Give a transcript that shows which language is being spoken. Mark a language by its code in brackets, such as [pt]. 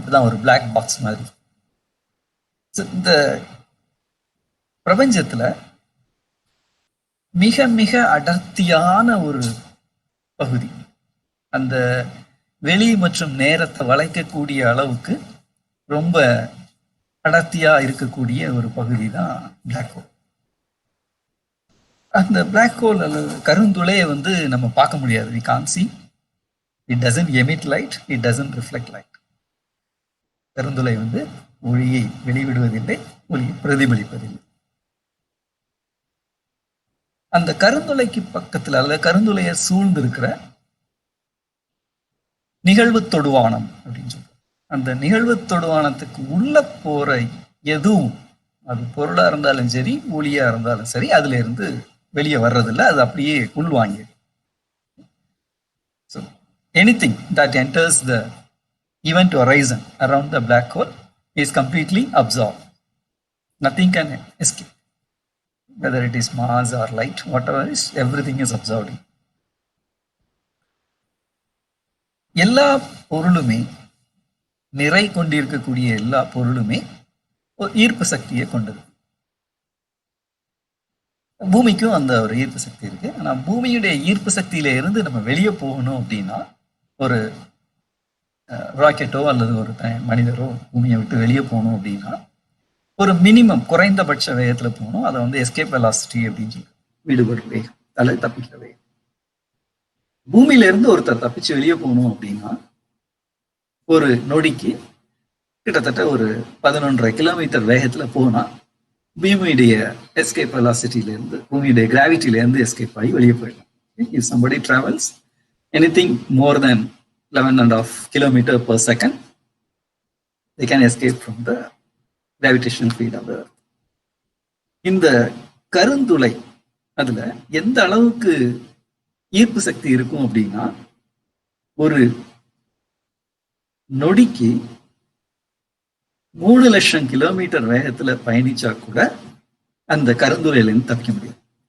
[ta] அப்படிதான் ஒரு black box மாதிரி. இந்த பிரபஞ்சத்துல மிக மிக அடர்த்தியான ஒரு பகுதி, அந்த வெளி மற்றும் நேரத்தை வளைக்கக்கூடிய அளவுக்கு ரொம்ப அடர்த்தியா இருக்கக்கூடிய ஒரு பகுதி தான் பிளாக் ஹோல். அந்த பிளாக் ஹோல் அல்லது கருந்துளையை நம்ம பார்க்க முடியாது. [en] we can't see, it doesn't emit light, it doesn't reflect light. [ta] கருந்துளை ஒளியை வெளிவிடுவதில்லை, ஒளியை பிரதிபலிப்பதில்லை. அந்த கருந்துளைக்கு பக்கத்துல அல்லது கருந்துளையை சூழ்ந்து இருக்கிற நிகழ்வு தொடுவானம் அப்படின்னு சொல்றோம். அந்த நிகழ்வு தொடுவானத்துக்கு உள்ள போற எதுவும், அது பொருளா இருந்தாலும் சரி, ஒளியா இருந்தாலும் சரி, அதுல இருந்து வெளியே வர்றதில்லை, அது அப்படியே உள்வாங்கி. [en] So anything that enters the event horizon around the black hole is completely absorbed. Nothing can escape. Whether it is mass or light, whatever is, everything is absorbed. [ta] எல்லா பொருளுமே, நிறை கொண்டிருக்கக்கூடிய எல்லா பொருளுமே ஒரு ஈர்ப்பு சக்தியை கொண்டது. பூமிக்கும் அந்த ஒரு ஈர்ப்பு சக்தி இருக்கு. ஆனா பூமியுடைய ஈர்ப்பு சக்தியில இருந்து நம்ம வெளியே போகணும் அப்படின்னா, ஒரு ராக்கெட்டோ அல்லது ஒரு மனிதரோ பூமியை விட்டு வெளியே போகணும் அப்படின்னா ஒரு மினிமம் குறைந்தபட்ச வேகத்துல போகணும். அதை எஸ்கேப் வெலாசிட்டி அப்படின்னு சொல்லி, விடுபடுற வேகம் அல்லது தப்பிக்கிற வேகம். பூமியில இருந்து ஒருத்தர் தப்பிச்சு வெளியே போகணும் அப்படின்னா ஒரு நொடிக்கு கிட்டத்தட்ட ஒரு 11.5 கிலோமீட்டர் வேகத்துல போனா பூமியுடைய எஸ்கேப் வெலாசிட்டியில இருந்து, பூமியுடைய கிராவிட்டியில இருந்து எஸ்கேப் ஆகி வெளியே போயிடலாம். [en] if somebody travels anything more than 11.5 kilometers per second, they can escape from the gravitational field of the earth. [ta] இந்த கருந்துளை அதுல எந்த அளவுக்கு ஈர்ப்பு சக்தி இருக்கும் அப்படின்னா, ஒரு நொடிக்கு 3 லட்சம் கிலோமீட்டர் வேகத்துல பயணிச்சா கூட அந்த கருந்துளையில இருந்து தப்பிக்க முடியாது.